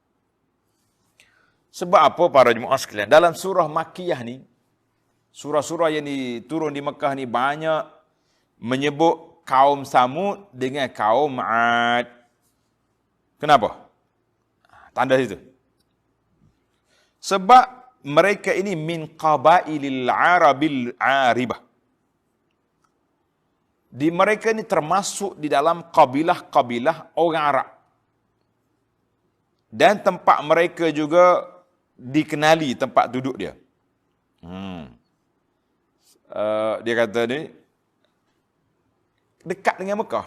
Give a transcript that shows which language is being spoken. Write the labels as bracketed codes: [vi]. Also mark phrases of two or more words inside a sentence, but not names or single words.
[ms] Sebab apa para jemaah sekalian? Dalam surah Makkiyah ni, surah-surah yang diturun di Mekah ni banyak menyebut kaum Samud dengan kaum 'Ad. Kenapa? Tanda situ. Sebab mereka ini [ar] من قبائل العرب العاربة. [ms] Di mereka ini termasuk di dalam kabilah-kabilah orang Arab. Dan tempat mereka juga dikenali tempat duduk dia. Dia kata ni, dekat dengan Mekah.